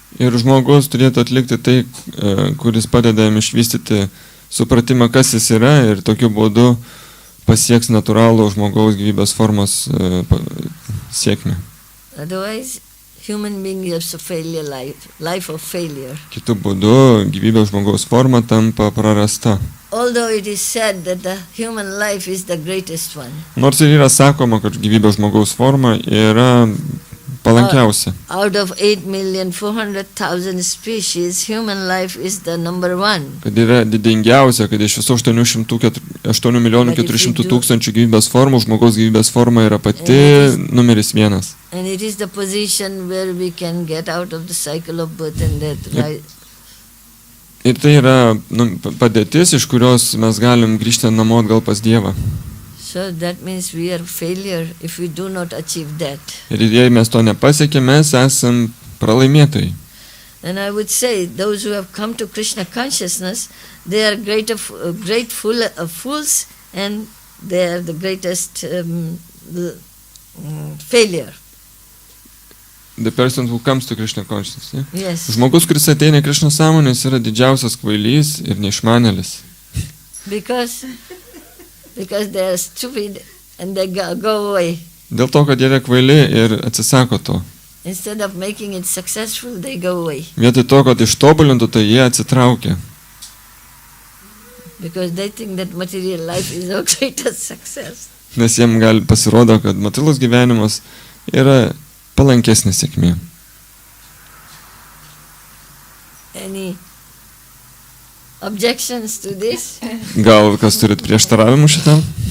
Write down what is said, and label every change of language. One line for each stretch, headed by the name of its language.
Lithuanian: Ir žmogus turėtų atlikti tai, kuris padeda jam išvystyti supratimą, kas jis yra, ir tokiu būdu pasieks natūralų žmogaus gyvybės formos sėkmę.
English: Otherwise, human being lives a failure life of failure.
Lithuanian: Kitu būdu gyvybės žmogaus forma tampa prarasta.
English: Although it is said that the human life is the greatest one.
Lithuanian: Nors ir yra sakoma, kad gyvybės žmogaus forma yra palankiausia.
English: Out of 8,400,000 species, human life is the number one.
Lithuanian: Kad yra didingiausia, kad iš visų 8,400,000 gyvybės formų, žmogaus gyvybės forma yra pati numeris vienas.
English: And it is the position where we can get out of the cycle of birth and death. Right?
Lithuanian: Ir tai yra padėtis, iš kurios mes galim grįžti namo atgal pas Dievą.
English: So that means we are failure if we do not achieve that.
Lithuanian: Ir jei mes to nepasiekėme, mes esam pralaimėtojai.
English: And I would say those who have come to Krishna consciousness, they are fools, and they are the greatest failure. The person who comes to Krishna consciousness. Yeah? Yes.
Lithuanian: Žmogus, kuris ateina į Krishna sąmonės, yra didžiausias kvailys ir neišmanėlis.
English: Because they are stupid and they go away.
Lithuanian: Dėl to, kad jie yra kvaili ir atsisako to.
English: Instead of making it successful, they go away.
Lithuanian: Vietoj to, kad ištobulintų, tai jie atsitraukia.
English: Because they think that material life is our greatest success.
Lithuanian: Nes jiem pasirodo, kad materialus gyvenimas yra palankesnė sėkmė.
English: Any objections to this?
Lithuanian: Gal kas turit prieštaravimų šitam?